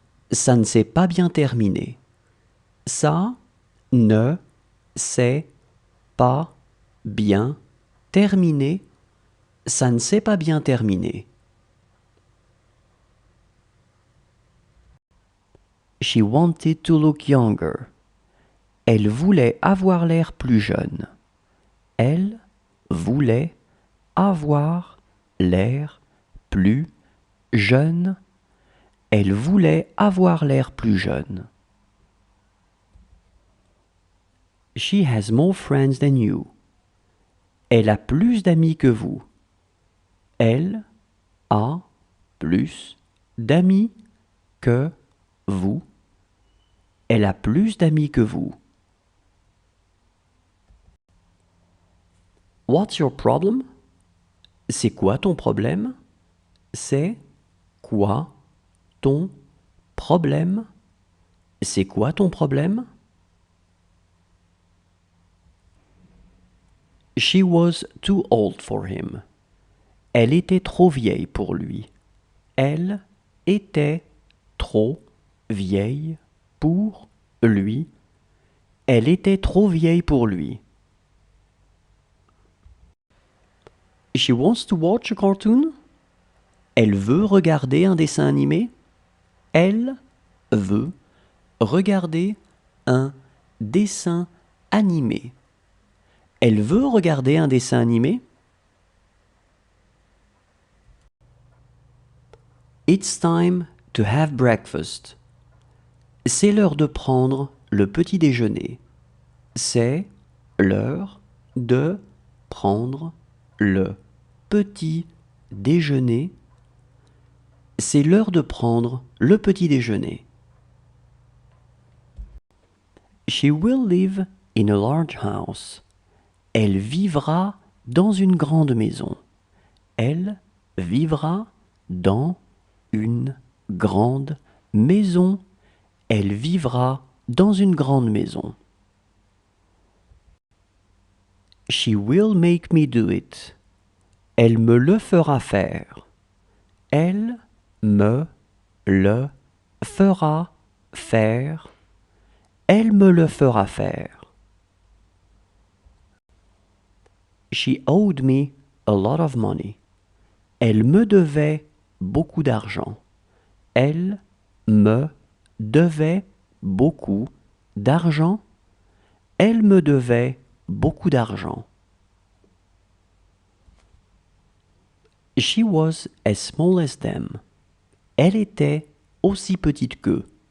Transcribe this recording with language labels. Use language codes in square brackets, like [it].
[fr] Ça ne s'est pas bien terminé. Ça ne s'est pas bien terminé. Ça ne s'est pas bien terminé. [en] She wanted to look younger. [fr] Elle voulait avoir l'air plus jeune. Elle voulait avoir l'air plus jeune. Elle voulait avoir l'air plus jeune. [en] She has more friends than you. [fr] Elle a plus d'amis que vous. Elle a plus d'amis que vous. Elle a plus d'amis que vous. [en] What's your problem? [fr] C'est quoi ton problème? C'est quoi ton problème? C'est quoi ton problème? [en] She was too old for him. [fr] Elle était trop vieille pour lui. Elle était trop vieille pour lui. Elle était trop vieille pour lui. [en] She wants to watch a cartoon. [fr] Elle veut regarder un dessin animé. Elle veut regarder un dessin animé. Elle veut regarder un dessin animé. [en] It's time to have breakfast. [fr] C'est l'heure de prendre le petit déjeuner. C'est l'heure de prendre le petit déjeuner. C'est l'heure de prendre le petit déjeuner. [en] She will live in a large house. [fr] Elle vivra dans une grande maison. Elle vivra dans une grande maison. Elle vivra dans une grande maison. [en] She will make me do it. [fr] Elle me le fera faire. Elle me le fera faire. Elle me le fera faire. [en] She owed me a lot of money. [fr] Elle me devait beaucoup d'argent. Elle me devait beaucoup d'argent. Elle me devait beaucoup d'argent. [en] She was as small as them. [fr] Elle était aussi petite qu'eux.